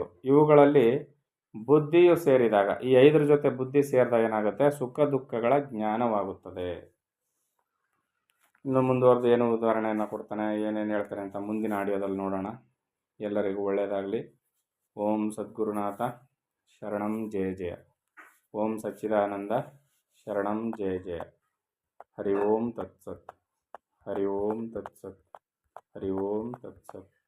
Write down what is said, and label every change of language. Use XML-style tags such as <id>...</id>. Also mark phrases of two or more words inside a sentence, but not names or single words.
<kn>ಇವುಗಳಲ್ಲಿ ಬುದ್ಧಿಯು ಸೇರಿದಾಗ, ಈ 5 ಜೊತೆ ಬುದ್ಧಿ ಸೇರಿದಾಗ ಏನಾಗುತ್ತೆ? ಸುಖ ದುಃಖಗಳ ಜ್ಞಾನವಾಗುತ್ತದೆ. ಇನ್ನು ಮುಂದುವರೆದು ಏನು ಉದಾಹರಣೆಯನ್ನು ಕೊಡ್ತಾನೆ, ಏನೇನು ಹೇಳ್ತಾನೆ ಅಂತ ಮುಂದಿನ ಆಡಿಯೋದಲ್ಲಿ ನೋಡೋಣ. ಎಲ್ಲರಿಗೂ ಒಳ್ಳೆಯದಾಗಲಿ.</kn> <sa>ಓಂ ಸದ್ಗುರುನಾಥ ಶರಣಂ ಜಯ ಜಯ. ಓಂ ಸಚ್ಚಿದಾನಂದ ಶರಣಂ ಜಯ ಜಯ. ಹರಿ ಓಂ ತತ್ಸತ್. ಹರಿ ಓಂ ತತ್ಸತ್. ಹರಿ ಓಂ ತತ್ಸತ್.</sa>